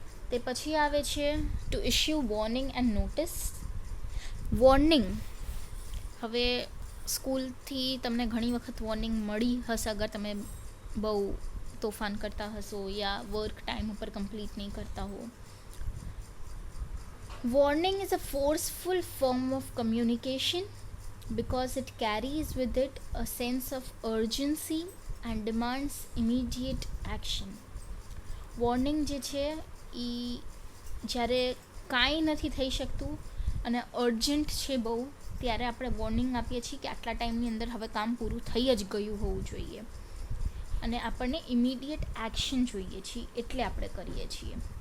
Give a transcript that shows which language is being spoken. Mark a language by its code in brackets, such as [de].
[gu] તે પછી આવે છે [en] To issue warning and notice. [gu] Warning, હવે સ્કૂલથી તમને ઘણી વખત વોર્નિંગ મળી હશે અગર તમે બહુ તોફાન કરતા હશો યા વર્ક ટાઈમ ઉપર કમ્પ્લીટ નહીં કરતા હો. [en] Warning is a forceful form of communication because it carries with it a sense of urgency and demands immediate action. [gu] Warning જે છે એ જ્યારે કાંઈ નથી થઈ શકતું અને અર્જન્ટ છે બહુ, ત્યારે આપણે વોર્નિંગ આપીએ છીએ કે આટલા ટાઈમની અંદર હવે કામ પૂરું થઈ જ ગયું હોવું જોઈએ અને આપણને ઇમિડિયેટ એક્શન જોઈએ છીએ એટલે આપણે કરીએ છીએ.